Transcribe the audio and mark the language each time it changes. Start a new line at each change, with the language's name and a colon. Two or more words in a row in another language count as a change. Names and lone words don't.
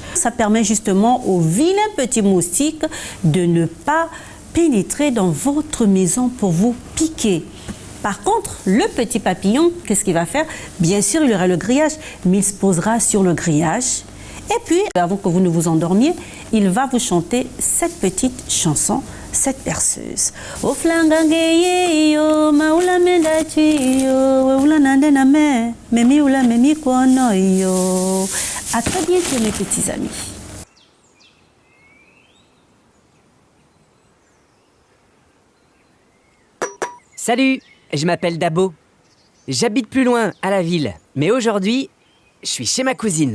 French: Ça permet justement aux vilains petits moustiques de ne pas pénétrer dans votre maison pour vous piquer. Par contre, le petit papillon, qu'est-ce qu'il va faire? Bien sûr, il aura le grillage, mais il se posera sur le grillage. Et puis, avant que vous ne vous endormiez, il va vous chanter cette petite chanson, cette berceuse. O flangangeye yo, maula menda yo, weula nande name, memi oula memi kono yo. À très bientôt mes petits amis. Salut, je m'appelle Dabo. J'habite plus loin, à la ville, mais aujourd'hui, je suis chez ma cousine.